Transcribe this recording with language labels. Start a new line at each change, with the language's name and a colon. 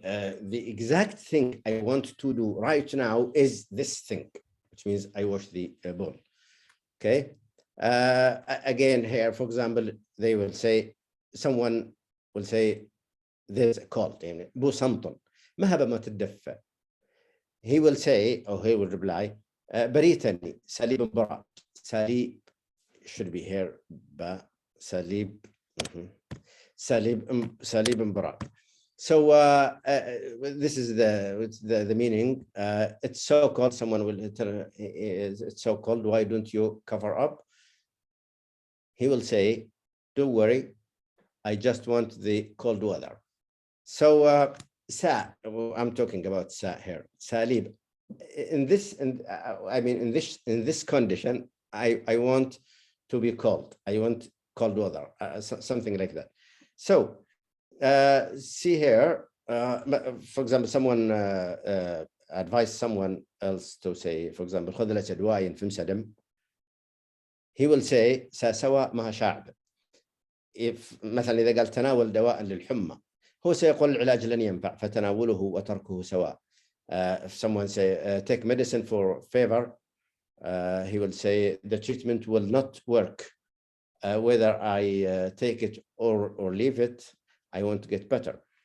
English: The exact thing I want to do right now is this thing, which means I wash the bowl. Okay. Again here, for example, they will say, someone will say, there's a cold.
Arabic: يعني بو سمطن ما هبة ما تدفى.
English: He will say, or he will reply,
Arabic: بريتني سليب براد.
English: سليب should be here.
Arabic: سليب سليب براد.
English: So this is the meaning. It's so cold. Someone will tell, it's so cold. Why don't you cover up? He will say, don't worry, I just want the cold weather. So sa, I'm talking about sa here. Salib. In this, I mean, in this condition, I want to be cold. I want cold weather, something like that. So see here, for example, someone advised someone else to say, for example,
Arabic: خذ لك أدواء في مسدم.
English: He will say
Arabic: سأسوى مع شعب.
English: If
Arabic: مثلا إذا قال تناول دواء للحمى, هو سيقول العلاج لن ينفع فتناوله وتركه سواء.
English: If someone say take medicine for fever, he will say the treatment will not work. Whether I take it or leave it, I want to get better.